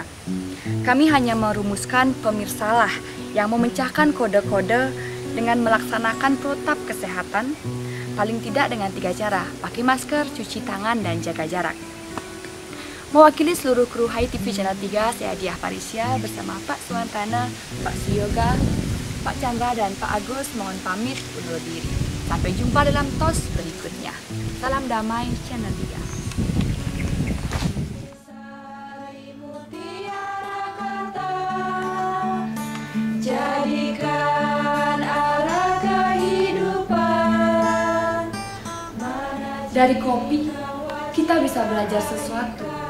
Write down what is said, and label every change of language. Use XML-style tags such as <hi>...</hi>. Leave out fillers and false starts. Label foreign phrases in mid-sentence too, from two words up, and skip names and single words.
<id>Kami hanya merumuskan pemirsalah yang memecahkan kode-kode dengan melaksanakan protap kesehatan, paling tidak dengan 3 cara, pakai masker, cuci tangan, dan jaga jarak. Mewakili seluruh kru HiTV Channel 3, saya Diah Parisya bersama Pak Swantana, Pak Suyoga, Pak Chandra, dan Pak Agus mohon pamit undur diri. Sampai jumpa dalam TOS berikutnya. Salam damai Channel 3. Dari kopi, kita bisa belajar sesuatu.</id>